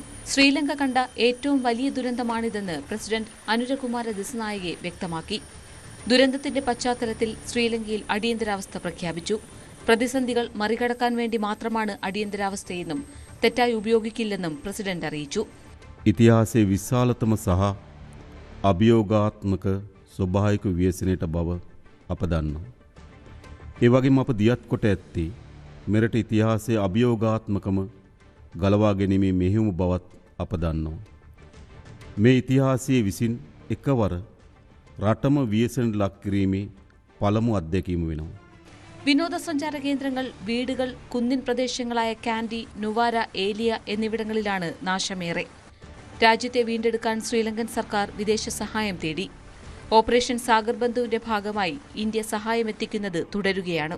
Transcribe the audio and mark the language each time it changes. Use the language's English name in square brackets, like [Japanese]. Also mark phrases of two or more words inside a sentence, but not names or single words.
[Malayalam] ശ്രീലങ്ക കണ്ട ഏറ്റവും വലിയ ദുരന്തമാണിതെന്ന് പ്രസിഡന്റ് അനുരകുമാര ദിസനായകെ വ്യക്തമാക്കി. ദുരന്തത്തിന്റെ പശ്ചാത്തലത്തിൽ ശ്രീലങ്കയിൽ അടിയന്തരാവസ്ഥ പ്രഖ്യാപിച്ചു. പ്രതിസന്ധികൾ മറികടക്കാൻ വേണ്ടി മാത്രമാണ് അടിയന്തരാവസ്ഥയെന്നും തെറ്റായി ഉപയോഗിക്കില്ലെന്നും പ്രസിഡന്റ് അറിയിച്ചു. [Sinhala] ඉතිහාසයේ විශාලතම සහ අභියෝගාත්මක ස්වභාවික ව්‍යසනයට බව අප දන්නවා. ඒ වගේම අප දියත් කොට ඇත්තේ මෙරට ඉතිහාසයේ අභියෝගාත්මකම ගලවා ගැනීමේ මෙහෙයුම බවත් අප දන්නවා. මේ ඉතිහාසයේ විසින් එකවර රටම ව්‍යසනයට ලක් කිරීමේ පළමු අත්දැකීම වෙනවා. [Malayalam] വിനോദസഞ്ചാര കേന്ദ്രങ്ങൾ, വീടുകൾ, കുന്നിൻ പ്രദേശങ്ങളായ കാൻഡി, നുവാര, ഏലിയ എന്നിവിടങ്ങളിലാണ് നാശമേറെ. രാജ്യത്തെ വീണ്ടെടുക്കാൻ ശ്രീലങ്കൻ സർക്കാർ വിദേശ സഹായം തേടി. ഓപ്പറേഷൻ സാഗർ ബന്ധുവിന്റെ ഭാഗമായി ഇന്ത്യ സഹായമെത്തിക്കുന്നത് തുടരുകയാണ്.